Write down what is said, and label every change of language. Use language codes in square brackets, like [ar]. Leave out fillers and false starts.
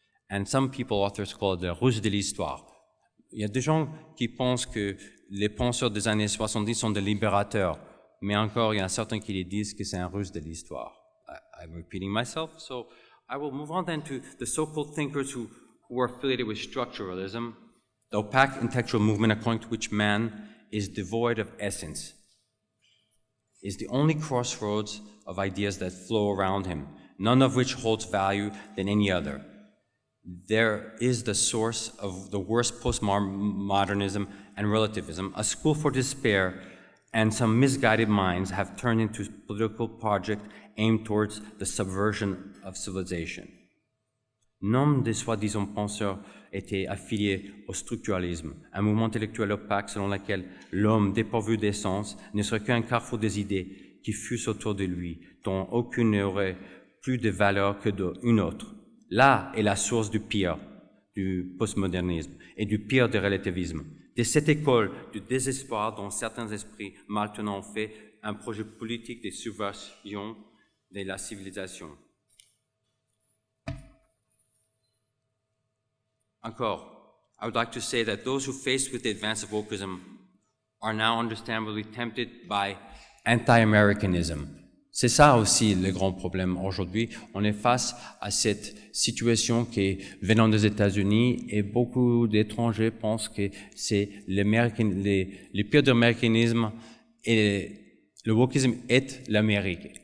[en] And some authors call it the [fr] ruse de l'histoire. Il y a des gens qui pensent que les penseurs des années 70 sont des libérateurs, mais encore, il y en a certains qui les disent que c'est un ruse de l'histoire. [en] I'm repeating myself, so I will move on then to the so-called thinkers who were affiliated with structuralism, the opaque intellectual movement according to which man is devoid of essence, is the only crossroads of ideas that flow around him, none of which holds value than any other. There is the source of the worst postmodernism and relativism, a school for despair, and some misguided minds have turned into a political project aimed towards the subversion of civilization. [fr] Nombre de soi-disant penseurs étaient affiliés au structuralisme, un mouvement intellectuel opaque selon lequel l'homme dépourvu d'essence ne serait qu'un carrefour des idées qui fussent autour de lui, dont aucune n'aurait plus de valeur que une autre. Là est la source du pire du postmodernisme et du pire du relativisme. De cette école du désespoir dont certains esprits mal tenants ont fait un projet politique de subversion de la civilisation. [en] Encore, I would like to say that those who faced with the advance of wokeism are now understandably tempted by anti-Americanism, [fr] C'est ça aussi le grand problème aujourd'hui. On est face à cette situation qui est venant des États-Unis et beaucoup d'étrangers pensent que c'est les pires américanismes et le wokisme est l'Amérique.